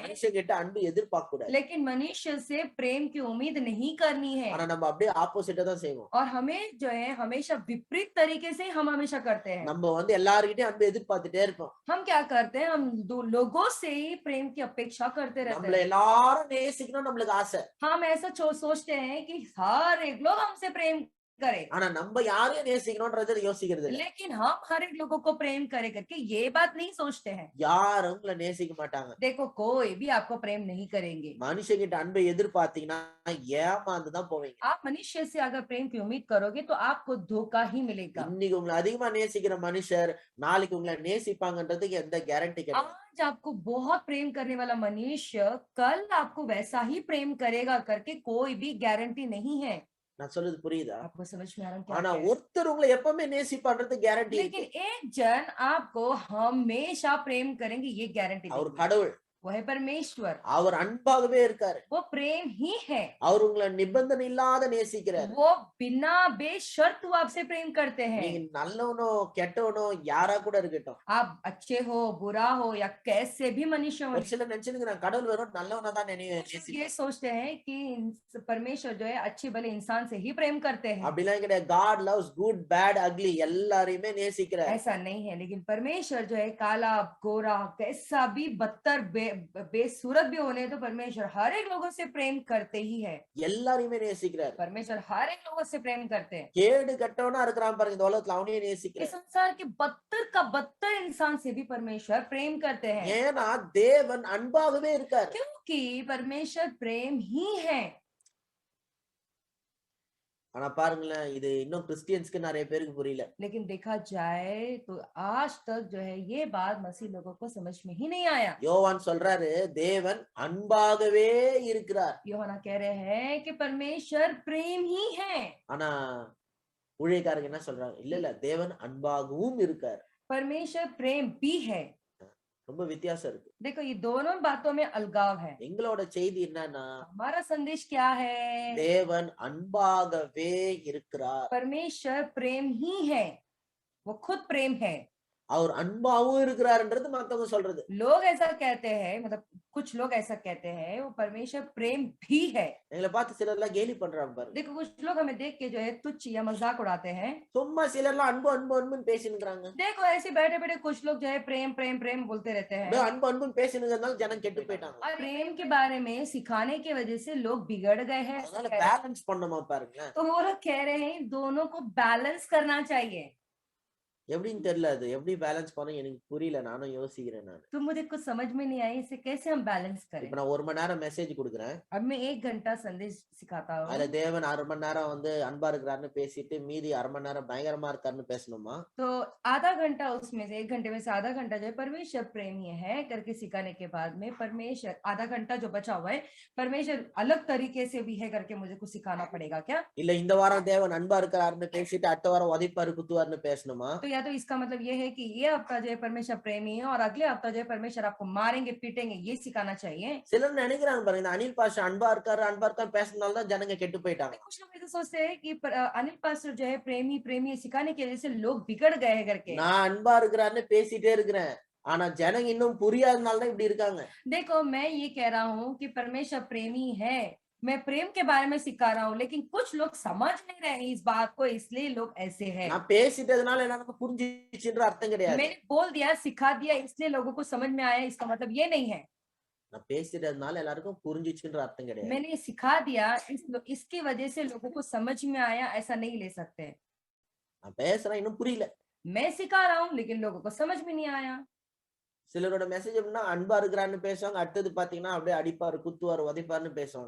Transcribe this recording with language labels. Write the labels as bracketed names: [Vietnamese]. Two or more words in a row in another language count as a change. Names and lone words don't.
[Tamil] மனுஷங்கிட்ட அன்பு எதிர்பார்க்க கூடாது. [Hindi] लेकिन मनुष्य से प्रेम की उम्मीद नहीं करनी है। [Tamil] ஆனா நம்ம அப்படியே ஆப்போசிட்டா தான் செய்வோம். [Hindi] और हमें जो है हमेशा विपरीत तरीके से हम हमेशा करते हैं। [Tamil] நம்ம வந்து எல்லார்கிட்டயும் அன்பு எதிர்பார்த்துட்டே இருப்போம். [Hindi] हम क्या करते हैं, हम दो लोगों से ही प्रेम की अपेक्षा करते रहते [Tamil] நம்மள [Hindi] हैं। [Tamil] எல்லாரும் நேசிக்கணும் நம்மளுக்கு ஆசை. [Hindi] हम ऐसा सोचते हैं कि हर एक लोग हमसे प्रेम करे, [Tamil] ஆனா நம்ம யாரையும் நேசிக்கணும்ன்றத யோசிக்கிறது இல்ல. [Hindi] लेकिन हम हर एक लोगों को प्रेम करे करके ये बात नहीं सोचते हैं। [Tamil] யாரும் உங்களை நேசிக்க மாட்டாங்க. [Hindi] देखो कोई भी आपको प्रेम नहीं करेंगे। [Tamil] மனுஷங்கிட்ட அன்பை எதிர்பார்த்தீங்கன்னா ஏமாந்து தான் போவீங்க. [Hindi] आप मनुष्य से अगर प्रेम की उम्मीद करोगे तो आपको धोखा ही मिलेगा। [Tamil] இன்னைக்கு உங்களை அதிகமா நேசிக்கிற மனுஷர் நாளைக்கு உங்களை நேசிப்பாங்கன்றதுக்கு எந்த கேரண்டி கிடையாது. [Hindi] आज आपको बहुत प्रेम करने वाला मनुष्य कल आपको वैसा ही प्रेम करेगा करके कोई भी गारंटी नहीं है। [Tamil] நான் சொல்றது புரியுதா? [Hindi] आपको समझ में आ रहा है क्या [Tamil] ஆனா [Hindi] कह रहे हैं? [Tamil] ஒருத்தர் உங்களை எப்பவுமே நேசிப்பான்றது கேரண்டி [Hindi] लेकिन [Tamil] இருக்கு. [Hindi] एक जन आपको हमेशा प्रेम करेंगे ये गारंटी [Tamil] அவர் [Hindi] नहीं है। [Tamil] கடவுள். [Hindi] वो है परमेश्वर, [Tamil] அவர் அன்பாகவே இருக்காரு. [Hindi] वो प्रेम ही है। [Tamil] அவர் உங்களை நிபந்தனை இல்லாத நேசிக்கிறார். [Hindi] वो बिना बेशर्त वो आपसे प्रेम करते हैं। [Tamil] நீங்க நல்லவனோ கெட்டவனோ யாரா கூட இருக்கட்டும். [Hindi] आप अच्छे हो, बुरा हो या कैसे भी मनुष्य हो, [Tamil] ஒரு சிலர் நினைச்சுக்கிறாங்க கடவுள் வெறும் நல்லவனா தான் நேசிக்கிறார். [Hindi] ये सोचते हैं कि परमेश्वर जो है अच्छे भले इंसान से ही प्रेम करते हैं। [Tamil] அப்படிலாம் கிடையாது. [English] God loves good, bad, ugly [Tamil] எல்லாரையுமே நேசிக்கிறார். [Hindi] ऐसा नहीं है, लेकिन परमेश्वर जो है काला गोरा कैसा भी बदतर बेसूरत भी होने तो परमेश्वर हर एक लोगों से प्रेम करते ही है। [Tamil] எல்லாரையுமே நேசிக்கிறார். [Hindi] परमेश्वर हर एक लोगों से प्रेम करते हैं। [Tamil] கேடு கெட்டவனா இருக்கிறான் பாருங்க இந்த உலகத்துல அவனையே [Hindi] इस [Tamil] நேசிக்கிறார். [Hindi] संसार के बदतर का बदतर इंसान से भी परमेश्वर प्रेम करते हैं, [Tamil] ஏன்னா தேவன் அன்பாகவே இருக்கார். [Hindi] क्योंकि परमेश्वर प्रेम ही है। [Tamil] ஆனா பாருங்களேன் இது இன்னும் கிறிஸ்டியன்ஸ்க்கு நிறைய பேருக்கு புரியல. [Hindi] लेकिन देखा जाए तो आज तक जो है ये बात मसीह लोगों को समझ में ही नहीं आया। [Tamil] யோவான் சொல்றாரு தேவன் அன்பாகவே இருக்கிறார். [Hindi] यूहन्ना कह रहे हैं कि परमेश्वर प्रेम ही है। [Tamil] ஆனா ஊழியக்காரங்க என்ன சொல்றாங்க? இல்ல இல்ல தேவன் அன்பாகவும் இருக்கார். [Hindi] परमेश्वर प्रेम भी है। [Tamil] ரொம்ப வித்தியாசம் இருக்கு. [Hindi] देखो ये दोनों बातों में अलगाव है। [Tamil] எங்களோட செய்தி என்னன்னா [Hindi] हमारा संदेश क्या है? [Tamil] தேவன் அன்பாகவே இருக்கிறார். [Hindi] परमेश्वर प्रेम ही है, वो खुद प्रेम है। [Tamil] அவர் அன்பாவும் இருக்கிறார்ன்றது மத்தவங்க சொல்றது. [Hindi] लोग ऐसा कहते हैं, मतलब कुछ लोग ऐसा कहते हैं वो परमेश्वर प्रेम भी है। [Tamil] எங்களை பார்த்து சிலர்லாம் கேலி பண்றாங்க பாருங்க. [Hindi] देखो कुछ लोग हमें देख के जो है तुच्छ या मजाक उड़ाते हैं। [Tamil] சும்மா சிலர்லாம் அன்பு அன்பு அன்புன்னு பேசினுக்கிறாங்க. [Hindi] देखो ऐसे बैठे बैठे कुछ लोग जो है प्रेम प्रेम प्रेम बोलते रहते हैं। [Tamil] அன்பு அன்புன்னு பேசினதுனால ஜனம் கெட்டு போயிட்டாங்க. [Hindi] और प्रेम के बारे में सिखाने की वजह से लोग बिगड़ गए हैं। [Tamil] அதனால பேலன்ஸ் பண்ணணுமா பாருங்க. [Hindi] तो वो लोग कह रहे हैं इन दोनों को बैलेंस करना चाहिए। [Tamil] எப்படின்னு தெரியல அது எப்படி பேலன்ஸ் பண்ண எனக்கு புரியல. நானும் யோசிக்கிறேன். நான் [Hindi] तो मुझे कुछ समझ में नहीं आई इसे कैसे हम बैलेंस करें। [Tamil] இப்ப நான் 1 மணி நேரம் மெசேஜ் கொடுக்குறேன். [Hindi] अब मैं 1 घंटा संदेश सिखाता हूँ, [Tamil] அதுல தேவன் 1/2 மணி நேரம் வந்து அன்பா இருக்கிறாருன்னு பேசிட்டு மீதி 1/2 மணி நேரம் பயங்கரமா இருக்காருன்னு பேசணுமா? [Hindi] तो आधा घंटा उसमें से 1 घंटे में से आधा घंटा जो है परमेश्वर प्रेम ही है करके सिखाने के बाद में परमेश्वर आधा घंटा जो बचा हुआ है परमेश्वर अलग तरीके से भी है करके मुझे कुछ सिखाना पड़ेगा क्या? [Tamil] இல்ல இந்த வாரம் தேவன் அன்பா இருக்கிறாருன்னு பேசிட்டு அடுத்த வாரம் உதைப்பாரு குத்துவாருன்னு பேசணுமா? [Hindi] तो या तो इसका मतलब ये है कि ये हफ्ता जो है परमेश्वर प्रेमी है और अगले हफ्ता जो है परमेश्वर आपको मारेंगे पीटेंगे ये सिखाना चाहिए। [Tamil] சிலர் நினைக்கிறாங்க பாருங்க இந்த அனில் பாஷா அன்பா இருக்காரு பேசுறதுனால தான் ஜனங்க கெட்டு போயிட்டாங்க. [Hindi] कुछ लोग ऐसे सोचते हैं कि अनिल पास्टर जो है प्रेमी प्रेमी सिखाने की वजह से लोग बिगड़ गए हैं करके। [Tamil] நான் अன்பா இருக்கிறாருன்னு பேசிட்டே இருக்கிறேன். ஆனா ஜனங்க இன்னும் புரியாதனால தான் இப்படி இருக்காங்க. [Hindi] देखो मैं ये कह रहा हूँ कि परमेश्वर प्रेमी है, मैं प्रेम के बारे में सिखा रहा हूँ, लेकिन कुछ लोग समझ नहीं रहे हैं इस बात को, इसलिए लोग ऐसे हैं। [Tamil] நான் பேசிட்டதுனால எல்லாருக்கும் புரிஞ்சிச்சுன்ற அர்த்தம் கிடையாது. [Hindi] मैंने बोल दिया सिखा दिया इसलिए लोगों को समझ में आया इसका मतलब ये नहीं है। [Tamil] நான் பேசிட்டதுனால எல்லாருக்கும் புரிஞ்சிச்சுன்ற அர்த்தம் கிடையாது. [Hindi] मैंने सिखा दिया इसकी वजह से लोगों को समझ में आया ऐसा नहीं ले सकते। [Tamil] நான் பேசுறேன் இன்னும் புரியல. [Hindi] मैं सिखा रहा हूँ लेकिन लोगों को समझ में नहीं आया। [Tamil] சிலரோட மெசேஜ் எப்படின்னா அன்பா இருக்கிறான்னு பேசுவாங்க. அடுத்தது பாத்தீங்கன்னா அப்படியே அடிப்பாரு குத்துவாரு உதைப்பாருன்னு பேசுவாங்க.